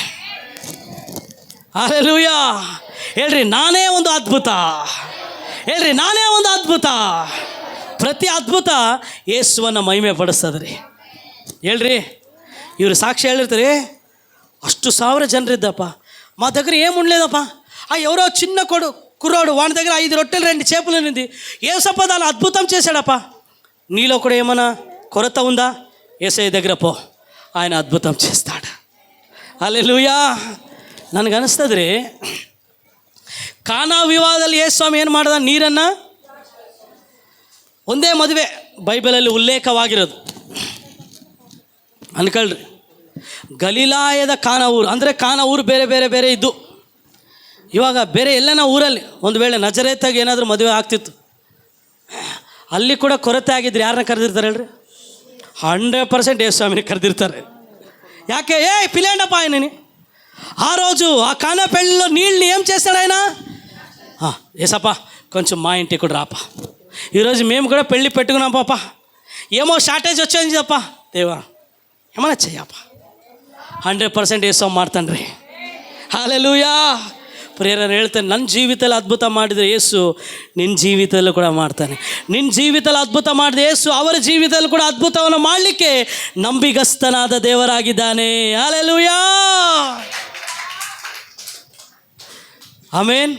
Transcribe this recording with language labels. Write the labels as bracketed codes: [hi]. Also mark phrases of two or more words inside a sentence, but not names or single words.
[kn] ಹಲ್ಲೆಲೂಯಾ. ಹೇಳ್ರಿ, ನಾನೇ ಒಂದು ಅದ್ಭುತ. ಹೇಳ್ರಿ, ನಾನೇ ಒಂದು ಅದ್ಭುತ. ಪ್ರತಿ ಅದ್ಭುತ ಯೇಸುವನ್ನು ಮಹಿಮೆ ಪಡಿಸ್ತದ್ರಿ. ಹೇಳ್ರಿ, ಇವರು ಸಾಕ್ಷಿ ಹೇಳಿರ್ತಾರೆ, ಅಷ್ಟು 1000 ಜನರಿದ್ದಪ್ಪ, [te] మా దగ్గర ఏముండలేదప్ప. ఎవరో చిన్న కుర్రాడు వాడి దగ్గర 5 రొట్టెలు 2 చేపలు ఉంది. యేసప్ప దాన్ని అద్భుతం చేశాడప్ప. నీలో కూడా ఏమైనా కొరత ఉందా? యేసయ్య దగ్గర పో, ఆయన అద్భుతం చేస్తాడు. హల్లెలూయా. [kn] ನನಗೆ ಅನಿಸ್ತದೆ ರೀ, ಕಾನಾ ವಿವಾಹದಲ್ಲಿ ಯೇಸು ಸ್ವಾಮಿ ಏನು ಮಾಡ್ದ? ನೀರನ್ನು, ಒಂದೇ ಮದುವೆ ಬೈಬಲಲ್ಲಿ ಉಲ್ಲೇಖವಾಗಿರೋದು ಅನ್ಕೊಳ್ರಿ. ಗಲಿಲಾಯದ ಕಾನಾ ಊರು ಅಂದರೆ ಕಾನಾ ಊರು ಬೇರೆ ಬೇರೆ ಬೇರೆ ಇದ್ದು, ಇವಾಗ ಬೇರೆ ಎಲ್ಲನ ಊರಲ್ಲಿ ಒಂದು ವೇಳೆ ನಜರೇತಾಗಿ ಏನಾದರೂ ಮದುವೆ ಆಗ್ತಿತ್ತು, ಅಲ್ಲಿ ಕೂಡ ಕೊರತೆ ಆಗಿದ್ರೆ ಯಾರನ್ನ ಕರೆದಿರ್ತಾರೆ ಹೇಳ್ರಿ? 100% ಯೇಸು ಸ್ವಾಮಿನ ಕರ್ದಿರ್ತಾರು. ಯಾಕೆ [te] పిలేండప్ప ఆయనని. ఆ రోజు ఆ కానా పెళ్ళిలో నీళ్ళని ఏం చేస్తాడు ఆయన? ఏసప్ప కొంచెం మా ఇంటికి కూడా రాపా, ఈరోజు మేము కూడా పెళ్ళి పెట్టుకున్నాం పాప, ఏమో షార్టేజ్ వచ్చేది చెప్ప, దేవా ఏమన్నా చెయ్యప్ప. [kn] 100% యేసు ಮಾಡ್ತಾನ್ರಿ. [te] హల్లెలూయా. [kn] ಪ್ರೇರರು ಹೇಳ್ತಾನೆ, ನನ್ನ ಜೀವಿತದಲ್ಲಿ ಅದ್ಭುತ ಮಾಡಿದರೆ ಯೇಸು ನಿನ್ನ ಜೀವಿತದಲ್ಲೂ ಕೂಡ ಮಾಡ್ತಾನೆ. ನಿನ್ನ ಜೀವಿತದಲ್ಲಿ ಅದ್ಭುತ ಮಾಡಿದ ಯೇಸು ಅವರ ಜೀವಿತದಲ್ಲಿ ಕೂಡ ಅದ್ಭುತವನ್ನು ಮಾಡಲಿಕ್ಕೆ ನಂಬಿಗಸ್ತನಾದ ದೇವರಾಗಿದ್ದಾನೆ. ಹಲ್ಲೆಲೂಯಾ, ಆಮೇನ್.